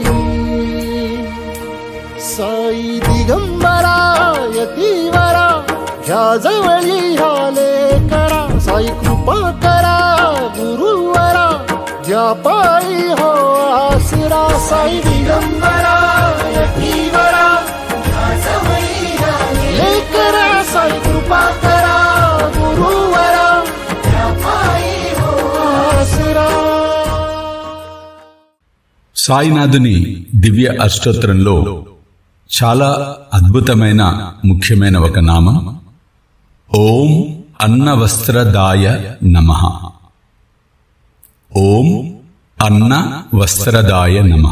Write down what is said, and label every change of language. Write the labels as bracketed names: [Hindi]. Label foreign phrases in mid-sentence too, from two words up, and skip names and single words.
[Marathi] साई दिगंबरा यतीवरा ह्या जवळी आले करा साई कृपा करा गुरुवरा ज्या पायी हो आसरा साई दिगंबरा यतीवरा ह्या जवळी आले करा साई कृपा करा गुरुवरा ज्या पायी हो आसरा. [Telugu] సాయినాథుని దివ్య అష్టోత్తరంలో చాలా అద్భుతమైన ముఖ్యమైన ఒక నామం [Sanskrit] ఓం అన్నవస్త్రదాయ నమః. ఓం అన్నవస్త్రదాయ నమః.